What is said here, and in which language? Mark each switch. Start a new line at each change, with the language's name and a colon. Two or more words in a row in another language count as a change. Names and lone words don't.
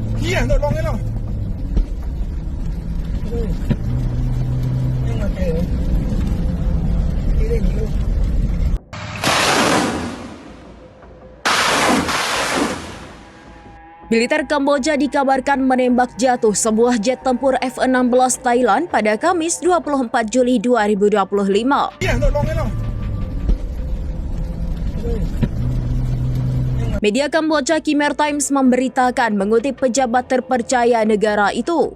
Indonesian: Iya, tolongin dong.
Vietnamese: Nhưng mà kìa, đi đây nhiều.
Indonesian: Militer Kamboja dikabarkan menembak jatuh sebuah jet tempur F-16 Thailand pada Kamis 24 Juli 2025. Iya, tolongin dong. Media Kamboja Khmer Times memberitakan mengutip pejabat terpercaya negara itu.